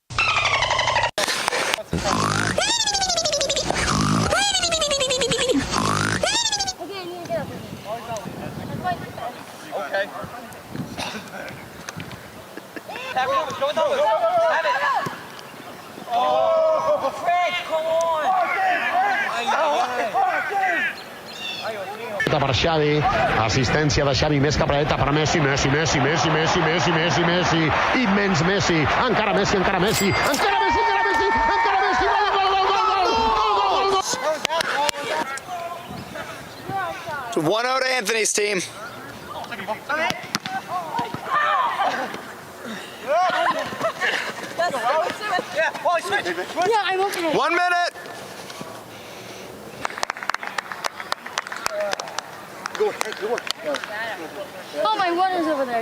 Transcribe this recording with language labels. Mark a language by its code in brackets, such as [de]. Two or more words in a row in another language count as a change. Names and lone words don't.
[en] Okay. Have it. Go with those. Have it. Oh, Fred, come on. [ca] Per Xavi, assistència de Xavi, més cap a la dreta per Messi, Messi, Messi, Messi, Messi, Messi, Messi, Messi, immens Messi, encara Messi, encara Messi, encara Messi, encara Messi, encara Messi, gol, gol, gol, gol, gol, gol, gol. [en] 1-0 to Anthony's team. Yeah, I'm okay. 1 minute. Oh, my one is over there.